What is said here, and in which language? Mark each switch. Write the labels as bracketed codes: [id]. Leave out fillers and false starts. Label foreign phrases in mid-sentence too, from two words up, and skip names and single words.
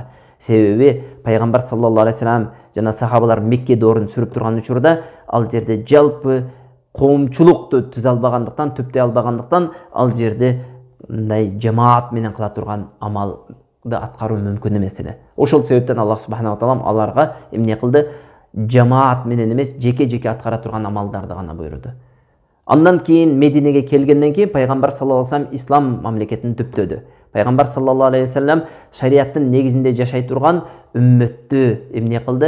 [ky] Себеби пайгамбар [ar] صلى الله عليه وسلم [ky] жана сахабалар Мекке доорун сүрүп турган учурда ал жерде жалпы коомчулукту түзө албагандыктан, түптөй албагандыктан ал жерде мындай жамаат менен кыла турган амалды аткаруу мүмкүн эмес эле. Ошол себептен Аллах [ar] سبحانه وتعالى [ky] аларга эмне кылды? Жамаат менен эмес, жеке аткара турган амалдарды гана буйруду. Андан кийин Мединеге келгенден кийин пайгамбар [ar] صلى الله عليه وسلم [ky] ислам мамлекетин түптөдү. Пайгамбар [ar] صلى الله عليه وسلم [ky] шариаттын негизинде жашай турган үммөттү эмне кылды?